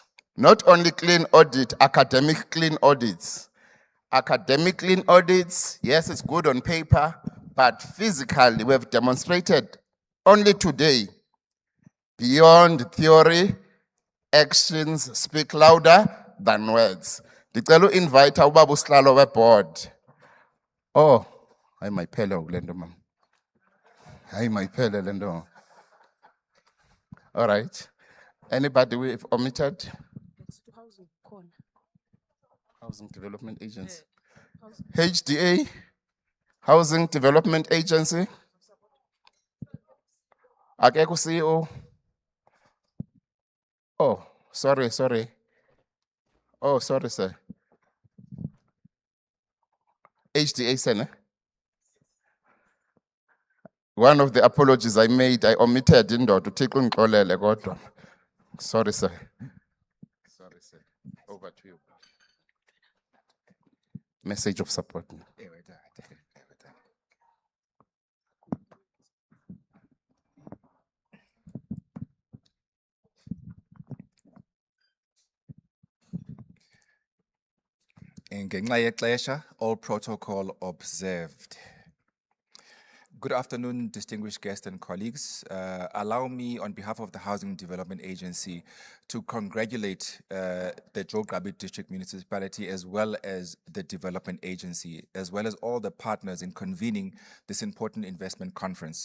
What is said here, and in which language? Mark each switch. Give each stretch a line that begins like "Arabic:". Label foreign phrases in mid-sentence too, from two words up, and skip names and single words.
English: Not only clean audit, academic clean audits. Academic clean audits, yes, it's good on paper, but physically we have demonstrated only today, beyond theory, actions speak louder than words.
Xhosa: Ndicela invite ubaba usihlalo weboard. Oh, hayi mayiphele kule nto mama. Hayi mayiphele le nto.
English: All right. Anybody we've omitted? Housing Development Agency. HDA, Housing Development Agency.
Xhosa: Akekho CEO.
English: Oh, sorry. Oh, sorry, sir. HDA, sir. One of the apologies I made, I omitted to take
Xhosa: unxolele kodwa.
English: Sorry, sir. Sorry, sir. Over to you. Message of support.
Xhosa: Ngenxa yexesha,
English: all protocol observed. Good afternoon, distinguished guests and colleagues. Allow me, on behalf of the Housing Development Agency, to congratulate the JoGEDA District Municipality as well as the Development Agency, as well as all the partners in convening this important investment conference.